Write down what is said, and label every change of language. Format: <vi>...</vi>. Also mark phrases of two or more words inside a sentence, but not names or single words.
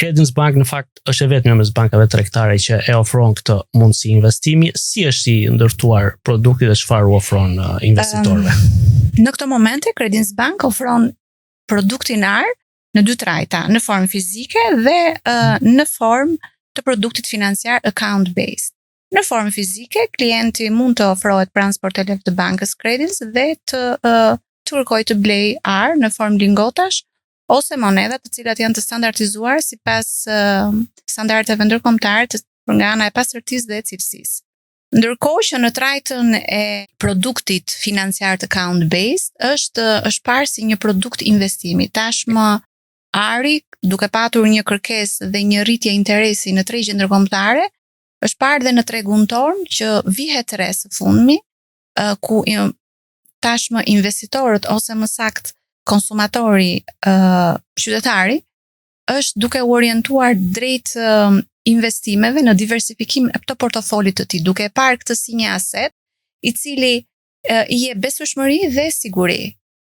<sq>Credence Bank në fakt është e vetmja mes bankave tregtare që e ofron këtë mundësi investimi. Si është i ndërtuar produkti dhe çfarë u ofron investitorëve? Në këtë moment Credence Bank ofron produktin AR në dy trajta, në formë fizike dhe në formë të produktit financiar</sq> <en>account based.</en> <sq>Në formë fizike, klienti mund të ofrohet pranë sporteleve të bankës Credence dhe të kërkojë të blej AR në formë lingotash ose monedha të cilat janë të standardizuar sipas standardeve ndërkombëtare nga ana e pastërtisë dhe cilësisë. Ndërkohë që në trajtën e produktit financiar</sq> <en>account based</en> <sq>është parë si një produkt investimi. Tashmë AR-i, duke patur një kërkesë dhe një rritje interesi në tregje ndërkombëtare, është parë dhe në tregun tonë që vihet re së fundmi, ku tashmë investitorët ose më saktë konsumatori, qytetari, është duke u orientuar drejt investimeve në diversifikim të portofolit të tij, duke parë këtë si një aset i cili i jep besueshmëri dhe siguri.</sq>